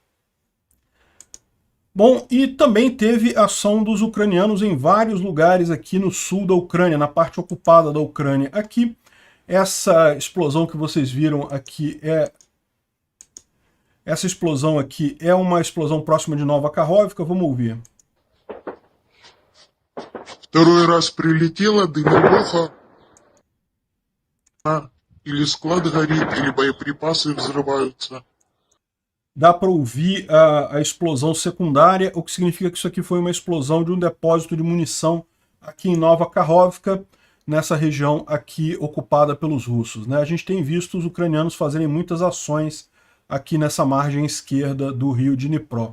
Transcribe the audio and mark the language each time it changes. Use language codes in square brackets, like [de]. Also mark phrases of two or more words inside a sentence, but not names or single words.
[pt] Bom, e também teve ação dos ucranianos em vários lugares aqui no sul da Ucrânia, na parte ocupada da Ucrânia. Aqui, essa explosão que vocês viram aqui essa explosão aqui é uma explosão próxima de Nova Kakhovka. Vamos ouvir. [ru] Второй раз прилетела дымовуха, или склад горит, или боеприпасы взрываются. [pt] Dá para ouvir a explosão secundária, o que significa que isso aqui foi uma explosão de um depósito de munição aqui em Nova Kakhovka, nessa região aqui ocupada pelos russos, né? A gente tem visto os ucranianos fazerem muitas ações aqui nessa margem esquerda do rio de Dnipro.